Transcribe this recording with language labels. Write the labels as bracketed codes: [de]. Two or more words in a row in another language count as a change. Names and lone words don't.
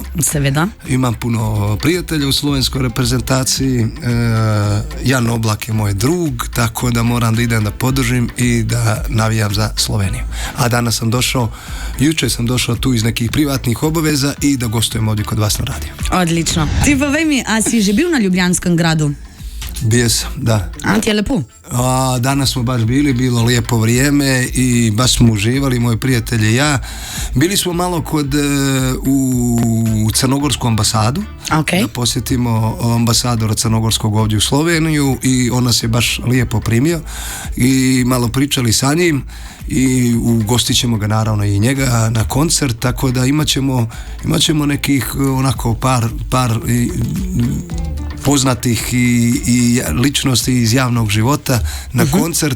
[sl] Seveda. [sr] Imam puno prijatelja u slovenskoj reprezentaciji. Jan Oblak je moj drug, tako da moram da idem da podržim i da navijam za Sloveniju. A danas sam došao, jučer sam došao tu iz nekih privatnih obaveza i da gostujem ovdje kod vas na radiju. [sl] Odlično. Ti povej mi, a si že bil na Ljubljanskem gradu? [sr] Bio sam, da. [sl] A ti je lepo? [sr] Danas smo baš bilo lijepo vrijeme i baš smo uživali, moji prijatelji i ja. Bili smo malo u Crnogorsku ambasadu, da posjetimo ambasadora Crnogorskog ovdje u Sloveniju i on nas je baš lijepo primio i malo pričali sa njim i ugostit ćemo ga naravno i njega na koncert, tako da imat ćemo nekih onako par poznatih i ličnosti iz javnog života na koncert.